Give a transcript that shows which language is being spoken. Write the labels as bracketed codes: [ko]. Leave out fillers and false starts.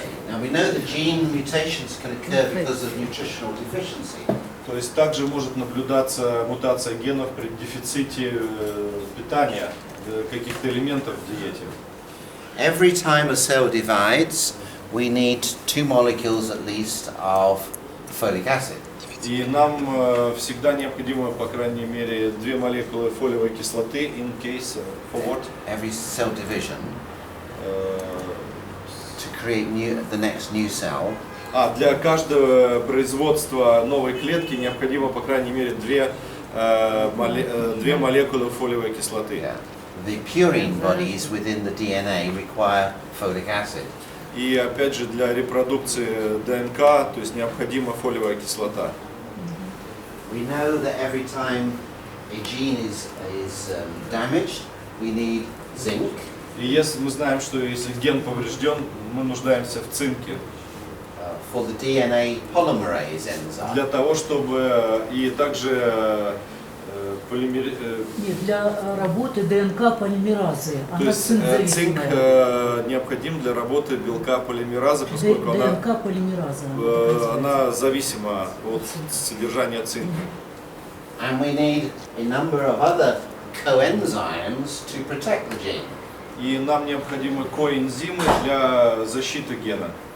[en] Now we know that gene mutations can occur because of nutritional deficiency. [ru] То есть также может наблюдаться мутация генов при дефиците питания, каких-то элементов в диете. [en] Every time a cell divides, we need 2 molecules at least of folic acid. [ru] И нам всегда необходимо, по крайней мере, 2 молекулы фолиевой кислоты [en] in case for what? Every cell division to create the next new cell. [ru] Для каждого производства новой клетки необходимо, по крайней мере, 2 молекулы фолиевой кислоты. [en] Yeah. The purine bodies within the DNA require folic acid. [ru] И опять же для репродукции ДНК, то есть необходима фолиевая кислота. [en] We know that every time a gene is damaged, we need zinc. [ru] И если мы знаем, что если ген поврежден, мы нуждаемся в цинке. [en] For the DNA polymerase enzyme. [ru] Для того, чтобы и также Нет, для работы ДНК полимеразы. То Она есть цинк цинк-зависимая. необходим для работы белка полимеразы, поскольку ДНК полимераза. она зависима от содержания цинка. [en] And we need a number of other coenzymes to protect the gene. [ru] И нам необходимы коэнзимы для защиты гена,